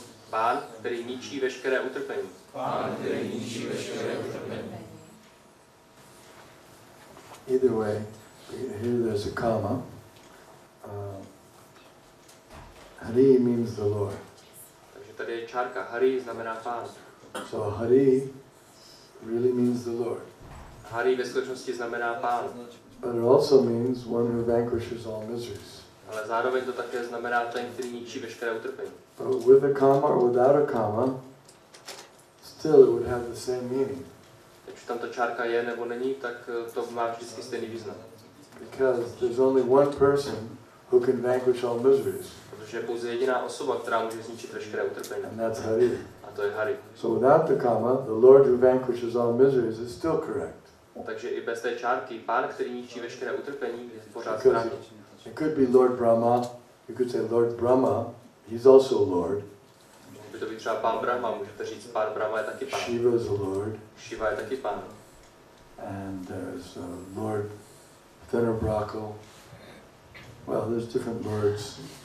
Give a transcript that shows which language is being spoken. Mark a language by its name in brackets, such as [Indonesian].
[Czech] Pán, který ničí veškeré utrpení. [English] Either way, here there's a comma. Hari means the Lord. [Czech] Takže tady je čárka. Hari znamená pán. [English] So Hari really means the Lord. [Czech] Hari ve skutečnosti znamená pán. [English] But it also means one who vanquishes all miseries. [Czech] Ale zároveň to také znamená ten, který ničí veškeré utrpení. [English] But with a comma or without a comma, still it would have the same meaning. [Czech] Ať už tam ta čárka je nebo není, tak to má vždycky stejný význam. [English] Because there's only one person who can vanquish all miseries. [Czech] Protože je pouze jediná osoba, která může zničit veškeré utrpení. [English] And that's Hari. [Czech] A to je Hari. [English] So without the comma, the Lord who vanquishes all miseries is still correct. [Czech] Takže i bez té čárky, pán, který ničí veškeré utrpení, je pořád správně. [English] It could be Lord Brahma. You could say Lord Brahma. He's also Lord. [Czech] By to být třeba pán Brahma, můžete říct, pán Brahma je taky pán. [English] Shiva is a Lord. [Czech] Shiva je taky pán. [English] And there's Lord Thenarbrakal. Well, there's different lords.